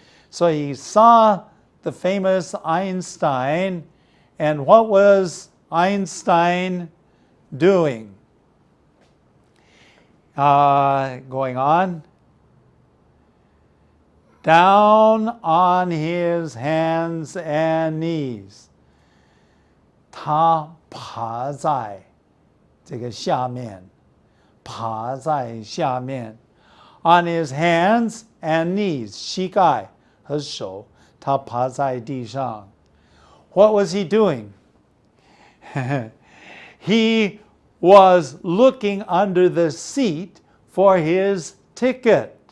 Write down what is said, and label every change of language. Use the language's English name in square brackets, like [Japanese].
[English] So he saw the famous Einstein, and what was Einstein doing? Going on. Down on his hands and knees. [Chinese] 他爬在这个下面，爬在下面。 [English] On his hands and knees, [Chinese] 膝盖和手，他爬在地上。 [English] What was he doing? He was looking under the seat for his ticket.